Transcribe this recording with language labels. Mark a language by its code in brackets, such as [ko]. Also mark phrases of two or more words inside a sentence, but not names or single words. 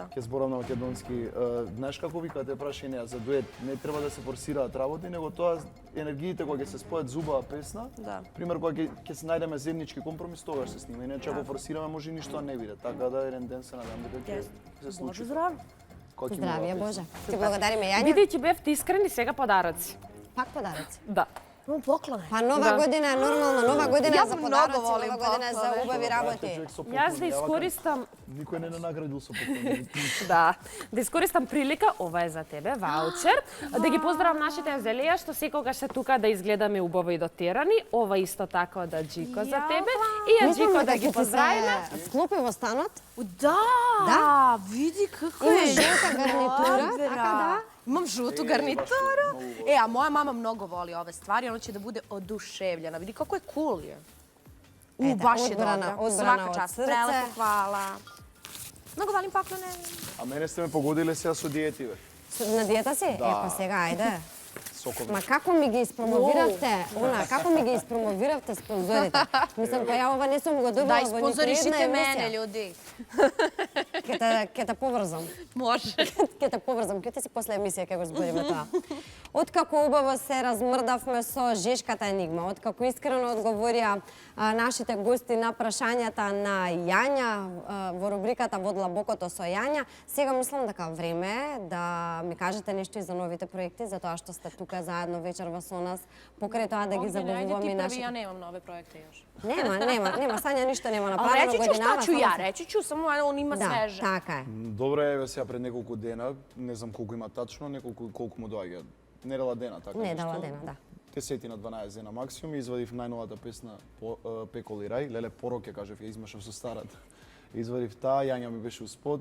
[mk] Ќе зборам на македонски. Знаеш како вика те праша неа за дует, не треба да се форсираат работи, него тоа енергиите кога ќе се спојат зубава песна. Да. Пример кога ќе се најдеме заеднички компромис, тогаш се снима. Иначе ако форсираме може ништо не биде. Така да еден ден се надам дека ќе се случи. Боже здраво. Кога ќе Здравје, имаме Боже. песна. Ти благодариме, Јања. Бидејќи бевте искрени, сега подароци. Пак подароци. Да. [sr] Imam poklone. [mk] Па нова година е нормално, нова година [sr] Ja [mk] е за [sr] mnogo [mk] подароци, [sr] volim [mk] нова година е за [sr] поklone. [mk] убави Знаете, работи. човек со Јас поклон, да ја вака, искористам Никој не наградил со поклон. Да, да искористам прилика, ова е за тебе, ваучер, да ги поздравам нашите азелија што секогаш се тука да изгледаме убаво и дотерани, ова исто така од Аџико за тебе и Аџико да ги поздравиме. Склопи во станот. [sr] Da, vidi kako Ima je. žuta garnitura, dobra. [mk] така да. [sr] Imam žutu garnituru. A moja mama mnogo voli ove stvari, ona će da bude oduševljena. Vidi kako je cool je. Baš je dobra. odbrana Svaka od čast. srce. Prelepo, hvala. Mnogo volim poklone. [mk] А мене сте ме погодиле сега со диети, бе. На диета си? Да. Па сега, ајде. Сокови. Ма како ми ги испромовиравте, како ми ги испромовиравте спонзорите? Мислам, па ја ова не сум го добила [sr] Da [mk] во ниту една [sr] isponzorišite mene, [mk] емисија. [sr] ljudi. [mk] Ке те поврзам. Може. Ке те поврзам, ке ти си после емисија ќе го збориме тоа. Откако убаво се размрдавме со Жешката енигма, откако искрено одговорија нашите гости на прашањата на Јања во рубриката Во длабокото со Јања, сега мислам дека време е да ми кажете нешто и за новите проекти, за тоа што сте тука заедно вечерва со нас, покрај тоа да ги забавуваме и нашите... [sr] Ja nemam nove projekte još. [mk] Нема, Сања ништо нема [sr] Ali [mk] направено [sr] reći ću šta [mk] годинава. [sr] ću [mk] само [sr] ja, [mk] се- [sr] reći ću, samo on ima [mk] Да, [sr] sveže. [mk] така е. Добре, еве сега пред неколку дена, не знам колку има тачно, колку му доаѓа. Недела дена, така Не нешто. дала дена, да. 10 на 12 дена максимум, извадив најновата песна Пеколи рај, леле порок ја кажав, ја измешав со старата. Извадив таа, Јања ми беше успод.